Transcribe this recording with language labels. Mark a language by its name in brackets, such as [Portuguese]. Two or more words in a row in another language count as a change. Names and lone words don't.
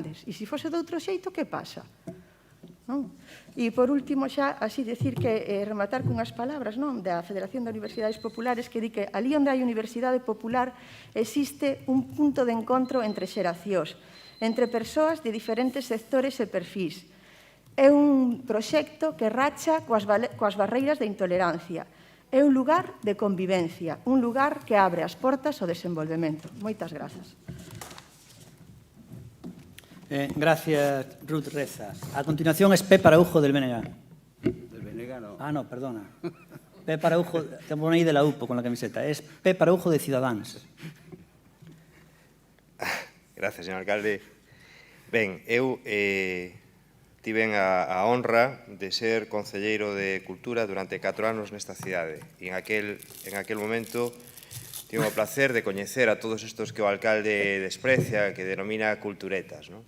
[Galician] E se fose de outro xeito, que pasa? E, por último, xa, así decir que rematar cunhas palabras da Federación de Universidades Populares que di que ali onde hai Universidade Popular existe un punto de encontro entre xeracións, entre persoas de diferentes sectores e perfís. É un proxecto que racha coas barreiras de intolerancia. É un lugar de convivencia, un lugar que abre as portas ao desenvolvemento. Moitas grazas. [Spanish] Gracias, Ruth Reza. A continuación es Pepe Araujo del BNG. Del BNG no. Ah, no, perdona. Pepe Araujo, te pone aí de la UPO con la camiseta. Es Pepe Araujo de Ciudadanos. Gracias, señor alcalde. [Galician] Ben, eu tiven a honra de ser concelleiro de Cultura durante 4 anos nesta cidade. E en aquel momento tivo o placer de coñecer a todos estos que o alcalde desprecia, que denomina culturetas, non?